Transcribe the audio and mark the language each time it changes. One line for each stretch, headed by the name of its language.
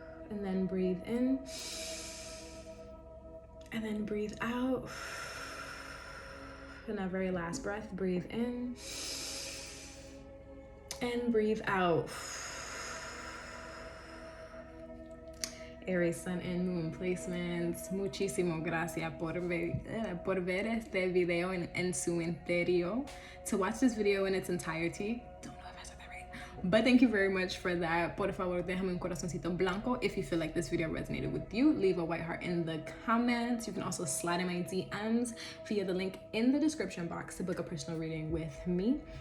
English: And then breathe in and then breathe out. And our very last breath, breathe in and breathe out. Aries, Sun, and Moon placements.
Spanish: Muchísimas gracias por ver este video en su interior.
English: To watch this video in its entirety, don't know if I said that right, but thank you very much for that.
Spanish: Por favor, déjame un corazoncito blanco
English: if you feel like this video resonated with you. Leave a white heart in the comments. You can also slide in my DMs via the link in the description box to book a personal reading with me.